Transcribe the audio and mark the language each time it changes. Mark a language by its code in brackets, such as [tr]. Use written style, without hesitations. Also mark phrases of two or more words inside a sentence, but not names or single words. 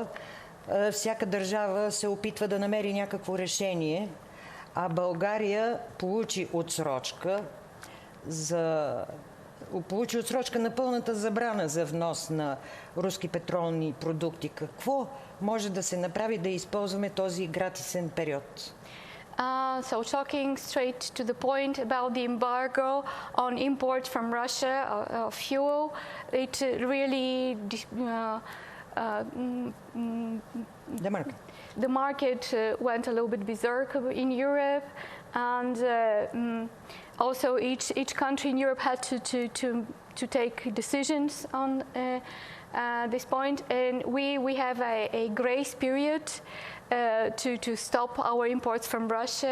[bg] Всяка държава се опитва да намери някакво решение, а България получи отсрочка на пълната забрана за внос на руски петролни продукти. Какво може да се направи да използваме този гратисен период? [en] So talking straight to the point about the embargo on import from Russia of fuel, it really the market went a little bit berserk in Europe, and also each country in Europe had to take decisions on this point, and we have a grace period to stop our imports from Russia.